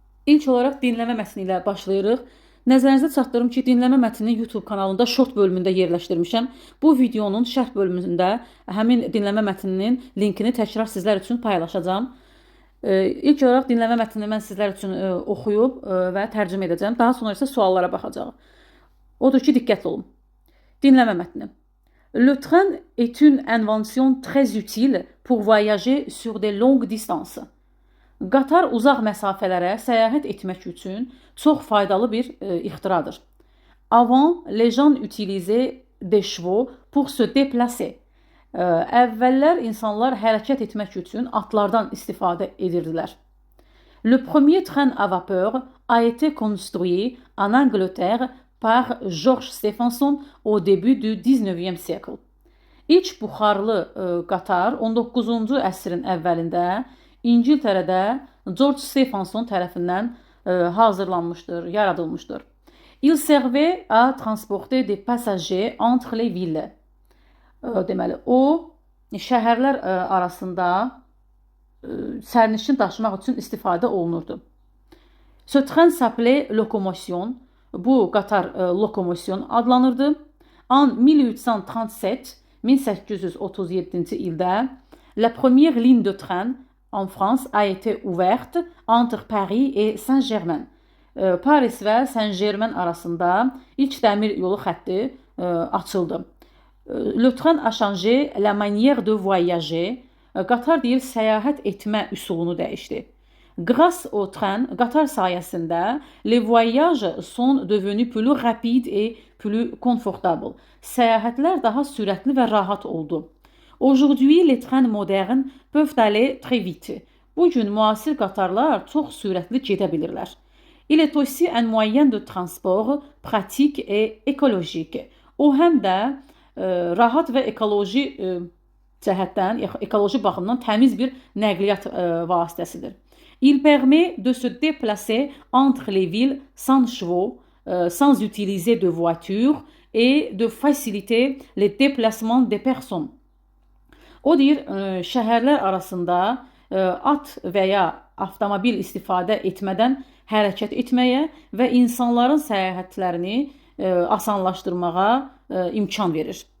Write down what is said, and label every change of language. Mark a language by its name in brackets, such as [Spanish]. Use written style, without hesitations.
[Azerbaijani] İlk olaraq dinləmə mətni ilə başlayırıq. Nəzərinizə çatdırım ki, dinləmə mətnini YouTube kanalında short bölümündə yerləşdirmişəm. Bu videonun şərh bölümündə həmin dinləmə mətninin linkini təkrar sizlər üçün paylaşacağım. İlk olaraq dinləmə mətnini mən sizlər üçün oxuyub və tərcümə edəcəm. Daha sonra isə suallara baxacağıq. Odur ki, diqqətli olun. Dinləmə mətni. [French] Le train est une invention très utile pour voyager sur des longues distances. [Azerbaijani] Qatar uzaq məsafələrə səyahət etmək üçün çox faydalı bir ixtiradır. [French] Avant, les gens utilisaient des chevaux pour se déplacer. [Azerbaijani] Əvvəllər insanlar hərəkət etmək üçün atlardan istifadə edirdilər. [French] Le premier train à vapeur a été construit en Angleterre par George Stephenson au début du 19e siècle. [Azerbaijani] İlk buxarlı qatar 19-cu əsrin əvvəlində İngiltərədə George Stephenson tərəfindən hazırlanmışdır, yaradılmışdır. [French] Il servait à transporter des passagers entre les villes. [Azerbaijani] Deməli, o şəhərlər arasında sərnişin daşımaq üçün istifadə olunurdu. [French] Ce train s'appelait locomotion. [Azerbaijani] Bu qatar lokomotion adlanırdı. [French] En 1837 ildə la première ligne de train en France a été ouverte entre Paris et Saint-Germain. [Azerbaijani] Paris və Saint-Germain arasında ilk dəmir yolu xətti açıldı. [French] Le train a changé la manière de voyager. [Azerbaijani] Qatar deyir, səyahət etmə üsulunu dəyişdi. [French] Grâce au train, [Azerbaijani] qatar sayəsində, [French] les voyages sont devenus plus rapides et plus confortables. [Azerbaijani] Səyahətlər daha sürətli və rahat oldu. [French] Aujourd'hui, les trains modernes peuvent aller très vite. [Azerbaijani] Bugün müasir qatarlar çox sürətli gedə bilirlər. [French] Il est aussi un moyen de transport pratique et écologique. [Azerbaijani] O həm də rahat və ekoloji cəhətdən, ekoloji baxımdan təmiz bir nəqliyyat vasitəsidir. [French] Il permet de se déplacer entre les villes sans chevaux, sans utiliser de voiture et de faciliter les déplacements des personnes. [Azerbaijani] O deyir, şəhərlər arasında at və ya avtomobil istifadə etmədən hərəkət etməyə və insanların səyahətlərini asanlaşdırmağa imkan verir.